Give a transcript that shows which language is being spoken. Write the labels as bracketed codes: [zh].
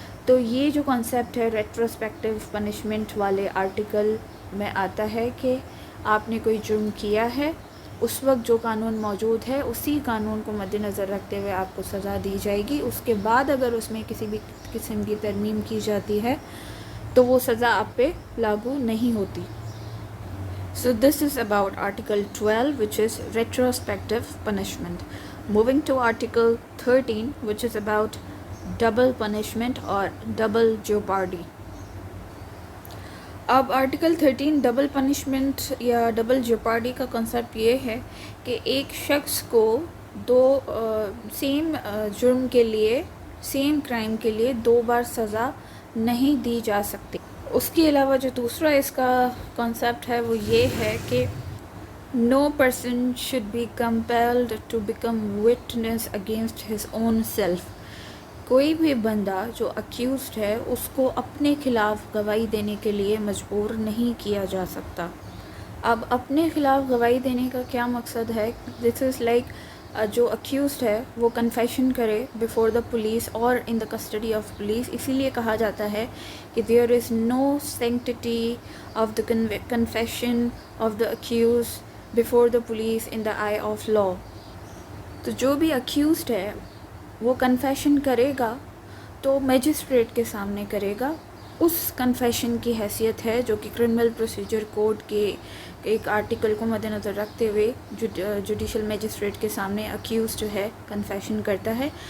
[ur] تو یہ جو کانسیپٹ ہے ریٹروسپیکٹیو پنشمنٹ والے آرٹیکل میں آتا ہے کہ آپ نے کوئی جرم کیا ہے، اس وقت جو قانون موجود ہے اسی قانون کو مد نظر رکھتے ہوئے آپ کو سزا دی جائے گی. اس کے بعد اگر اس میں کسی بھی قسم کی ترمیم کی جاتی ہے تو وہ سزا آپ پہ لاگو نہیں ہوتی. [en] So this is about Article 12, which is retrospective punishment. Moving to Article 13, which is about double punishment or double jeopardy. [ur] اب آرٹیکل 13 ڈبل پنشمنٹ یا ڈبل جیوپارڈی کا کنسیپٹ یہ ہے کہ ایک شخص کو دو سیم جرم کے لیے، سیم کرائم کے لیے 2 بار سزا نہیں دی جا سکتی. اس کے علاوہ جو دوسرا اس کا کنسیپٹ ہے وہ یہ ہے کہ نو person should be compelled to become witness against his own self. کوئی بھی بندہ جو اکیوزڈ ہے اس کو اپنے خلاف گواہی دینے کے لیے مجبور نہیں کیا جا سکتا. اب اپنے خلاف گواہی دینے کا کیا مقصد ہے؟ دس از لائک جو اکیوزڈ ہے وہ کنفیشن کرے بیفور دا پولیس اور ان دا کسٹڈی آف پولیس. [en] اسی لیے کہا جاتا ہے کہ there is no sanctity of the confession of the accuse before the police in the eye of law. [ur] تو جو بھی اکیوزڈ ہے وہ کنفیشن کرے گا تو میجسٹریٹ کے سامنے کرے گا. اس کنفیشن کی حیثیت ہے جو کہ کرمنل پروسیجر کوڈ کے ایک آرٹیکل کو مد نظر رکھتے ہوئے جوڈیشل میجسٹریٹ کے سامنے اکیوز جو ہے کنفیشن کرتا ہے.